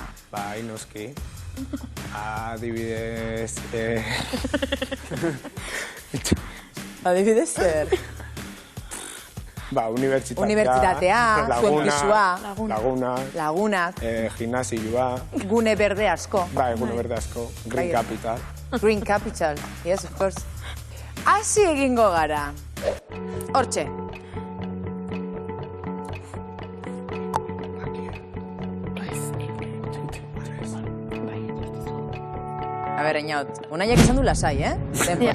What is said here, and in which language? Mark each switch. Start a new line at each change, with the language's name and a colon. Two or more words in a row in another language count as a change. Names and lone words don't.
Basque: Bai, noski. Adibidez... Adibidez zer? Unibertsitatea. Unibertsitatea, zuen pisua. Lagunak. Gimnasioa. Gune berde asko. Bai, gune berde asko. Green Capital.
English: Green Capital, yes, of course.
Basque: Hasi egingo gara. Hortxe. A ber, Einaut, Unaiek esan du lasai, Denbora.